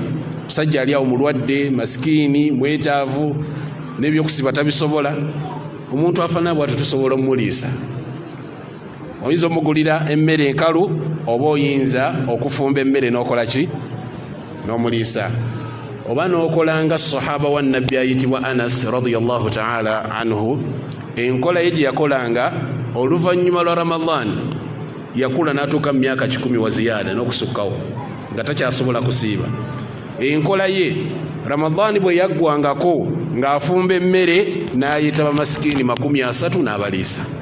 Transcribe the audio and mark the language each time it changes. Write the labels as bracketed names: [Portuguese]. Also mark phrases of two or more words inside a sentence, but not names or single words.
[Ganda] Musajja ali awo mulwadde, masikini, mwetaavu, n'ebyokusiba tabisobola. Omuntu afaanana bw'atyo tusobola omuliisa. oyinza omugulira emmere enkalu oba oyinza okufumba emmere n'okola ki n'omuliisa oba n'okola nga sahaba wa nabbi ayitibwa Anas [Arabic] رضي الله تعالى عنه [Ganda] enkola ye gye yakolanga oluvannyuma lwa Ramadan yakula n'atuuka mu myaka 10 wa ziyaada n'okusukkawo nga takyasobola kusiiba enkola ye Ramadan bwe yaggwangako ng'afumba emmere n'ayita bamasikini 30 n'abaliisa